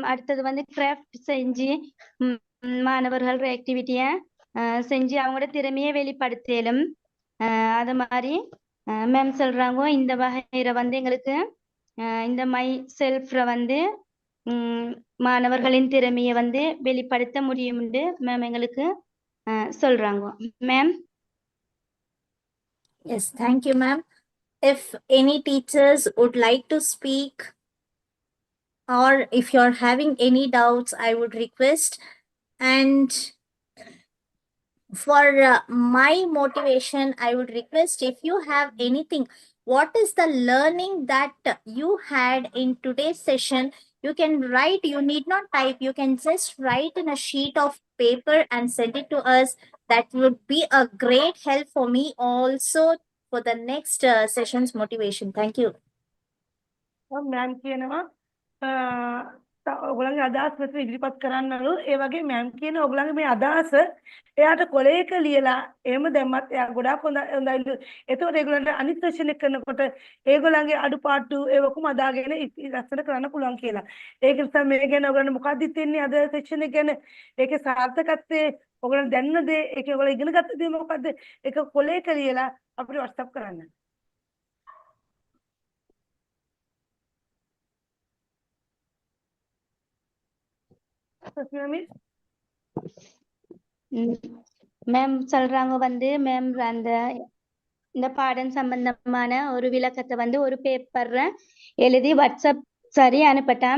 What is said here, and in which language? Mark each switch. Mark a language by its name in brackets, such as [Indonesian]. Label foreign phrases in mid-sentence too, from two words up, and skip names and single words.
[Tamil] அடுத்தது வந்து கிராஃப்ட் செஞ்சு மாணவர்கள் ஆக்டிவிட்டியை செஞ்சு அவங்களோட திறமையை வெளிப்படுத்தலும். அது மாதிரி மேம் சொல்றாங்க இந்த வகையில வந்து எங்களுக்கு இந்த [English] my self [Tamil] வந்து மாணவர்களின் திறமையை வந்து வெளிப்படுத்த முடியும்னு மேம் எங்களுக்கு சொல்றாங்க. மேம். [English] Yes, thank you, ma'am. If any teachers would like to speak or if you're having any doubts, I would request. And for my motivation, I would request if you have anything, what is the learning that you had in today's session, you can write, you need not type, you can just write in a sheet of paper and send it to us. That would be a great help for me also for the next session's motivation. Thank you. [Sinhala] මෑම් කියනවා ඔයගොල්ලන්ගේ අදහස් මෙතන ඉදිරිපත් කරන්නලු. ඒ වගේ මෑම් කියන ඔයගොල්ලන්ගේ මේ අදහස එයාට කොලයක ලියලා එහෙම දැම්මත් එයා ගොඩාක් හොඳයිලු. එතකොට ඒගොල්ලන්ට අනිත් සෙෂන් එක කරනකොට ඒගොල්ලන්ගේ අඩුපාඩු ඒ ඔක්කොම අදාගෙන ලස්සන කරන්න පුළුවන් කියලා. ඒක නිසා මේ ගැන ඔයගොල්ලන්ට මොකක්ද හිතෙන්නේ අද සෙෂන් එක ගැන? ඒකේ සාර්ථකත්වයේ ඔයගොල්ලන් දැනන දේ, ඒකේ ඔයගොල්ලෝ ඉගෙන ගත්ත දේ මොකද්ද? ඒක කොලයක ලියලා අපිට WhatsApp කරන්න. [Tamil] மேம் சொல்றாங்க வந்து மேம் அந்த இந்த பாடம் சம்பந்தமான ஒரு விளக்கத்தை வந்து ஒரு பேப்பர்ல எழுதி வாட்ஸ்அப் சரி அனுப்பட்டாம்.